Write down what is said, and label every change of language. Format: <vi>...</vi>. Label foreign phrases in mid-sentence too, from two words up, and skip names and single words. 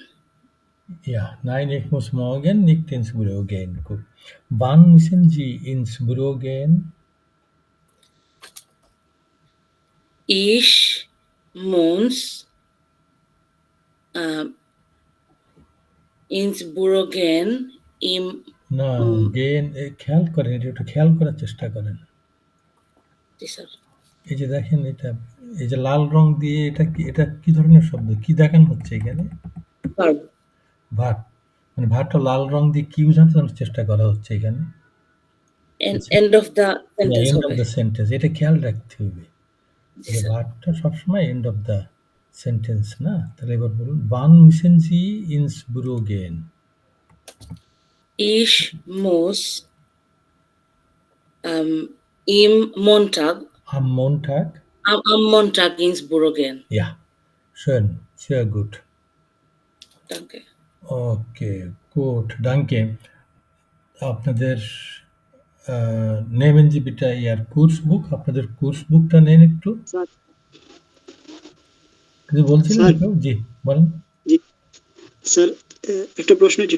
<de>Ja, nein, ich muss morgen nicht ins Büro gehen. Gut. Wann müssen Sie ins Büro gehen? Ich muss ins Büro gehen im</de> <bn>না, গেন খেয়াল করেন, এটা একটু খেয়াল করার চেষ্টা করেন। স্যার এই যে দেখেন এটা, এই যে লাল রং দিয়ে এটা কি ধরনের শব্দ? কি দেখানো হচ্ছে এখানে?</bn> <en>verb</en> <bn>ভার্ব। মানে ভার্বটা লাল রং দিয়ে কি বোঝানোর চেষ্টা করা হচ্ছে এখানে?</bn> <en>end of the sentence end of</en> <bn>হবে।</bn> <en>the sentence.</en> <bn>এটা খেয়াল রাখতে হবে। জি যে স্যার। ভার্বটা সবসময়</bn> <en>end of the sentence</en> <bn>না? তাহলে এবার বলুন,</bn> <de>wann müssen Sie ins Büro gehen? Ich muss im Montag Am Montag? am Montag ins Büro gehen. Ja, schön, sehr gut. Danke.</de> <en>okay, good, danke.</en> <bn>আপনাদের নেবেন যে বিটা ইয়ার</bn> <en>course book,</en> <bn>আপনাদের কোর্স বুকটা নেন একটু। স্যার কিছু বলছিলেন স্যার কেউ? জি, বলেন। জি স্যার, একটা প্রশ্ন ছিল</bn>